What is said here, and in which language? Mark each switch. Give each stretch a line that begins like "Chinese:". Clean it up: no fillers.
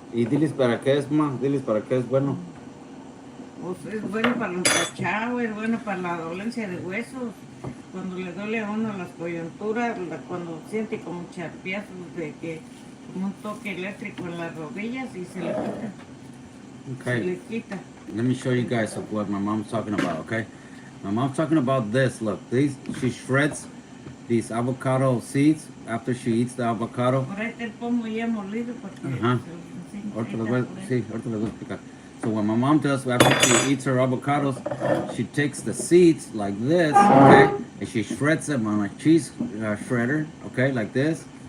Spanish: Y diles para qué es, ma, diles para qué es bueno. Pues es bueno para el empachado, es bueno para la dolencia de huesos. Cuando le duele a uno las coyunturas, cuando siente como charpiazos como un toque eléctrico en las rodillas y se le quita.
English: Okay.
Spanish: Se le quita.
English: Let me show you guys what my mom's talking about, okay? My mom's talking about this. Look, she shreds these avocado seeds after she eats the avocado.
Spanish: Por ahí te pongo ya molido porque... Ahorita les voy a explicar.
English: So what my mom does after she eats her avocados, she takes the seeds like this, okay, and she shreds them on a cheese shredder, okay, like this.